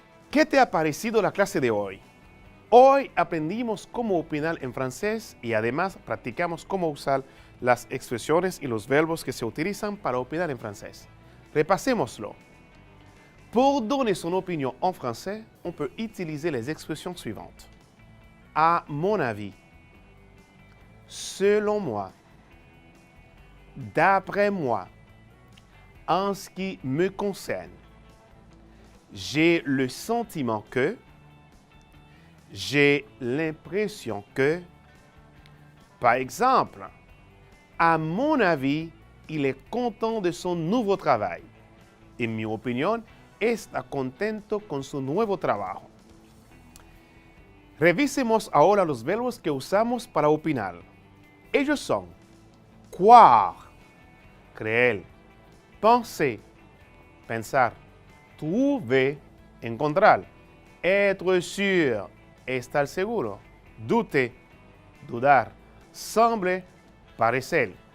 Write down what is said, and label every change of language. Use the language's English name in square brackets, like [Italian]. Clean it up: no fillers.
[Spanish] ¿Qué te ha parecido la clase de hoy? Hoy aprendimos cómo opinar en francés y además practicamos cómo usar las expresiones y los verbos que se utilizan para opinar en francés. Repasémoslo. [French] Pour donner son opinion en français, on peut utiliser les expressions suivantes. À mon avis, selon moi, d'après moi, en ce qui me concerne, j'ai le sentiment que, j'ai l'impression que, par exemple, à mon avis, il est content de son [Spanish] nuevo trabajo. En mi opinión, está contento con su nuevo trabajo. Revisemos ahora los verbos que usamos para opinar. Ellos son croire, creer, penser, pensar, trouver, encontrar, être sûr, estar seguro, douter, dudar, sembler, parecer.